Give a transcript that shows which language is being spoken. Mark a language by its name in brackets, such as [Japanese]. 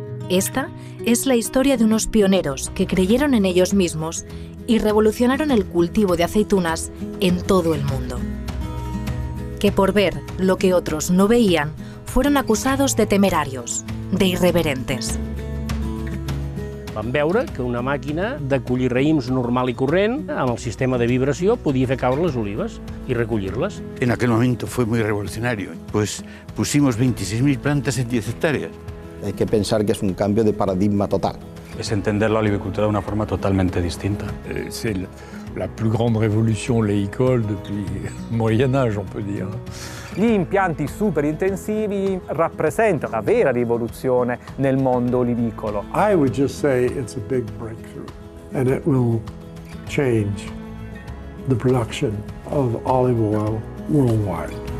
[Spanish] Esta es la historia de unos pioneros que creyeron en ellos mismos y revolucionaron el cultivo de aceitunas en todo el mundo. Que por ver lo que otros no veían, fueron acusados de temerarios, de irreverentes. [Catalan] Vam veure que una màquina de collir raïms normal i corrent, amb el sistema de vibració, podia fer caure les olives [Spanish] y [Catalan] recollir-les. [Spanish] En aquel momento fue muy revolucionario, pues pusimos 26.000 plantas en 10 hectáreas. Hay que pensar que es un cambio de paradigma total. Es entender la olivicultura de una forma totalmente distinta. [French] C'est la plus grande révolution oléicole depuis le Moyen-Âge, on peut dire. [Italian] Gli impianti super intensivi rappresentano la vera rivoluzione nel mondo olivicolo. [English] I would just say it's a big breakthrough, and it will change the production of olive oil worldwide.